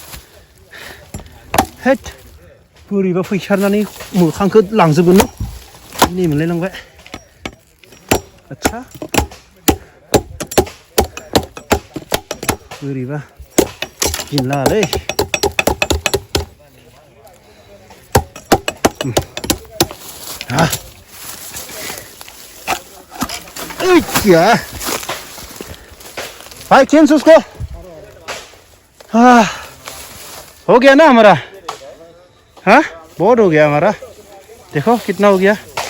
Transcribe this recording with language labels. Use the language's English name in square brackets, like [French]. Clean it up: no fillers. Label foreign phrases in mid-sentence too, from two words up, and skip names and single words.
[Bodo] हेट बोरैबा फैसारनानै मोखांखौ लांजोबगोन न नै मोनलाय लांबाय आच्छा बोरैबा गिनलालै [Hindi] क्या भाई खींच उसको हो गया ना हमारा हाँ बहुत हो गया हमारा देखो कितना हो गया